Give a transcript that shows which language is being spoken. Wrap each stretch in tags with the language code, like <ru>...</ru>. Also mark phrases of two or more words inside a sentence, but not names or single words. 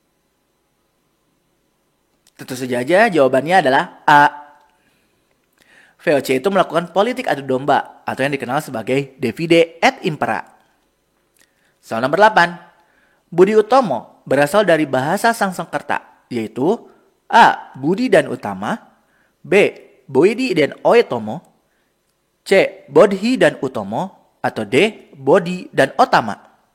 <id>Tentu saja jawabannya adalah A. VOC itu melakukan politik adu domba atau yang dikenal sebagai</id> <la>divide et impera.</la> <id>Soal nomor 8. Budi Utomo berasal dari bahasa Sanskerta, yaitu A. Budi dan Utama, B. Boidi dan Oetomo, C. Bodhi dan Utomo, atau D. Bodhi dan Otama.</id>